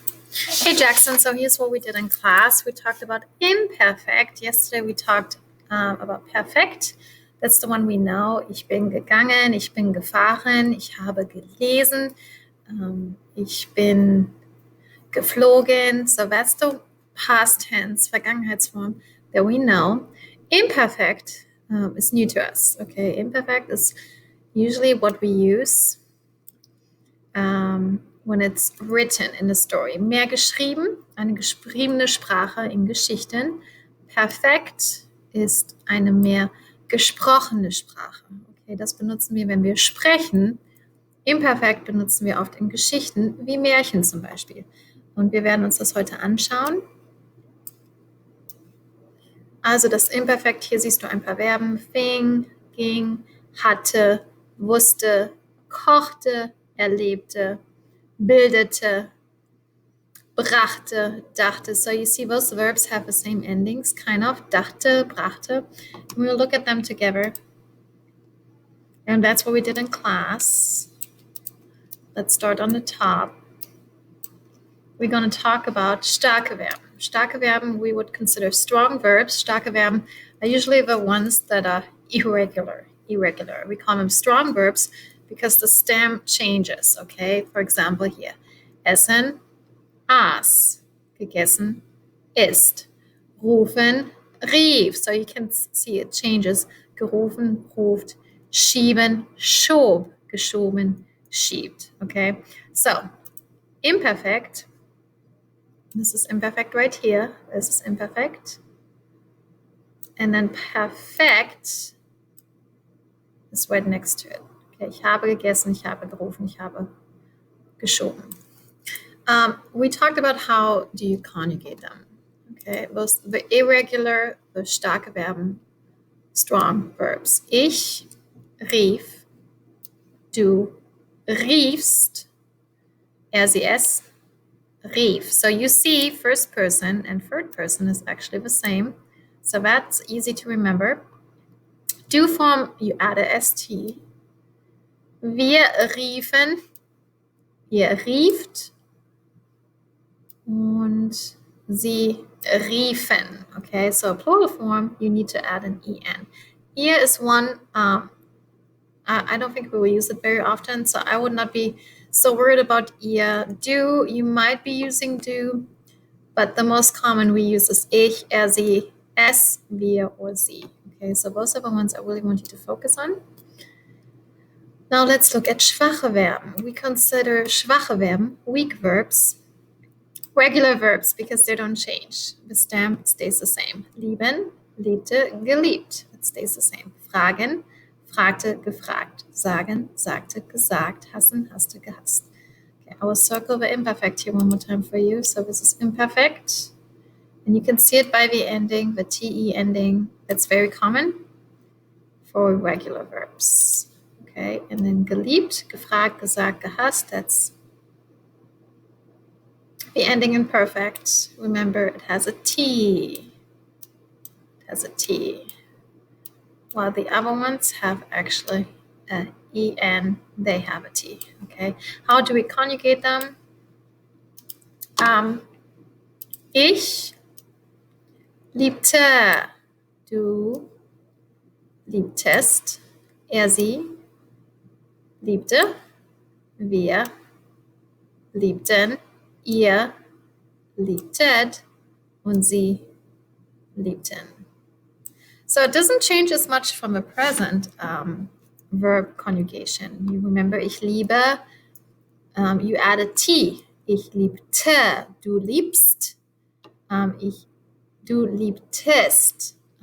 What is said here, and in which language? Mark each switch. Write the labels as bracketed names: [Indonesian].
[English] Hey Jackson, so here's what we did in class. We talked about imperfect. Yesterday we talked about perfekt. That's the one we know. [German] Ich bin gegangen, ich bin gefahren, ich habe gelesen, ich bin geflogen. [English] So that's the past tense, Vergangenheitsform that we know. Imperfect is new to us. Okay, imperfect is usually what we use when it's written in a story. [German] Mehr geschrieben, eine geschriebene Sprache in Geschichten. Perfekt ist eine mehr gesprochene Sprache. Okay, das benutzen wir, wenn wir sprechen. Imperfekt benutzen wir oft in Geschichten, wie Märchen zum Beispiel. Und wir werden uns das heute anschauen. Also das Imperfekt, hier siehst du ein paar Verben. Fing, ging, hatte, wusste, kochte, erlebte, bildete, brachte, dachte. [English] So you see those verbs have the same endings, kind of. [German] Dachte, brachte. [English] We'll look at them together. And that's what we did in class. Let's start on the top. We're going to talk about starke Verben. Starke Verben we would consider strong verbs. Starke Verben are usually the ones that are irregular. We call them strong verbs because the stem changes, okay? For example here, [German] essen, aß, gegessen, isst, rufen, rief. [English] So you can see it changes. [German] Gerufen, ruft, schieben, schob, geschoben, schiebt, okay? [English] So, imperfect, this is imperfect right here. This is imperfect. And then perfekt is right next to it. [German] Okay, ich habe gegessen, ich habe gerufen, ich habe geschoben. [English] We talked about how do you conjugate them. Okay, those, the irregular, the starke Verben, strong verbs. [German] Ich rief, du riefst, sie, es rief. [English] So you see first person and third person is actually the same. So that's easy to remember. Du form, you add a st. [German] Wir riefen, ihr rieft und sie riefen. [English] Okay, so plural form, you need to add an en. Ihr is one, I don't think we will use it very often, so I would not be so worried about ihr. Du, you might be using du, but the most common we use is ich, sie, es, wir, or sie. Okay, so those are the ones I really want you to focus on. Now let's look at schwache Verben. We consider schwache Verben, weak verbs, regular verbs because they don't change. The stem stays the same. [German] Lieben, liebte, geliebt. [English] It stays the same. [German] Fragen, fragte, gefragt. Sagen, sagte, gesagt. Hassen, hasste, gehasst. [English] Okay, I will circle the imperfect here one more time for you. So this is imperfect. And you can see it by the ending, the te ending. That's very common for regular verbs. [German] Okay, [English] and then [German] geliebt, gefragt, gesagt, gehasst. [English] That's the ending in perfect. Remember, it has a T. It has a T. While the other ones have actually an en, they have a T. Okay. How do we conjugate them? [German] Ich liebte. Du liebtest. Sie liebte. Wir liebten. Ihr liebtet und sie liebten. [English] So it doesn't change as much from the present verb conjugation. You remember, [German] ich liebe, [English] you add a T. [German] Ich liebte, du liebst, du liebtest.